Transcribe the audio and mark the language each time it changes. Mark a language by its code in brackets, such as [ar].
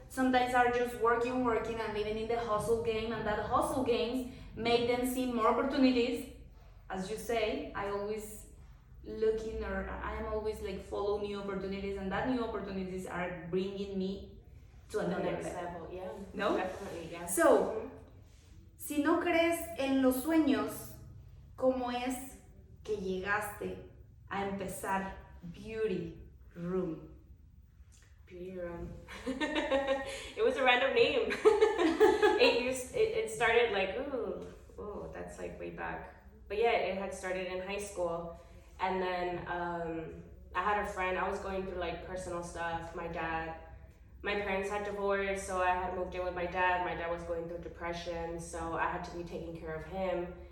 [en] sometimes are just working and living in the hustle game, and that hustle games make them see more opportunities. As you say, I always looking, or I am always like follow new opportunities, and that new opportunities are bringing me to another next level. level. Yeah, [es] No? [en] definitely, yeah. [es] So, si no crees en los sueños, ¿cómo es que llegaste a empezar Beauty Room? [en] Beauty Room. It was a random name. It started like, ooh, that's like way back. But yeah, it had started in high school. And then I had a friend, I was going through like personal stuff. My parents had divorced, so I had moved in with my dad. My dad was going through depression, so I had to be taking care of him.